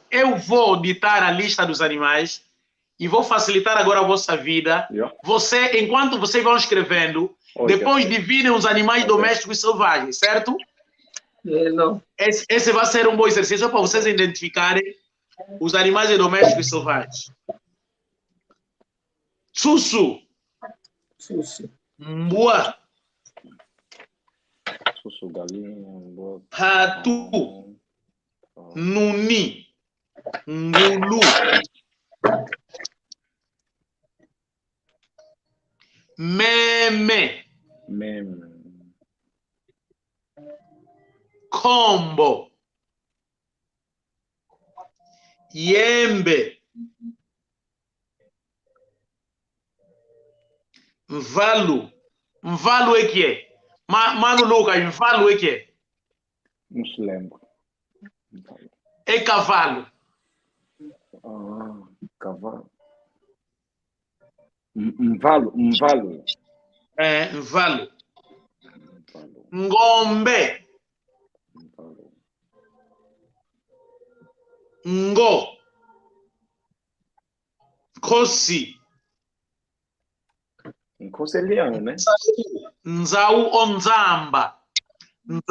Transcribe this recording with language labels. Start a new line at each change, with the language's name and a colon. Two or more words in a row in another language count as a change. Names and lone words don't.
Portuguese: Eu vou ditar a lista dos animais e vou facilitar agora a vossa vida. Você, enquanto vocês vão escrevendo, depois dividem os animais domésticos e selvagens, certo? Esse vai ser um bom exercício para vocês identificarem os animais domésticos e selvagens.
Kongo: Sussu. Mbua. Sussu, galinha, Patu. Nuni. Ngulu. Meme. Combo. Yembe. Mvalu.
Portuguese: Mvalu é que é? Mano Lucas, mvalu é que é? Não se lembra. É cavalo. Cavalo. Mvalo. É,
Kongo: mvalo. Ngombe. Ngo. Kosi. Nkoselhano, né? Nzau ou Nzamba.